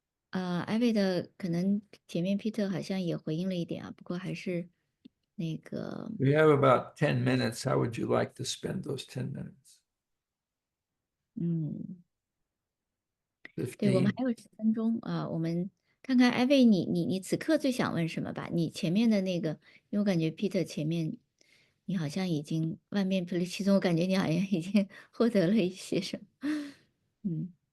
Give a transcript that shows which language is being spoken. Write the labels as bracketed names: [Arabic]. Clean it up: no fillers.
[Chinese] Abby 的可能前面 Peter 好像也回应了一点啊，不过还是那个。 [English] We have about 10 minutes. How would you like to spend those 10 minutes? [Chinese] 对，我们 [English] 15. [Chinese] 还有10分钟啊，我们看看 Abby，你此刻最想问什么吧？你前面的那个，因为我感觉 Peter 前面你好像已经万变不离其宗，我感觉你好像已经获得了一些什么。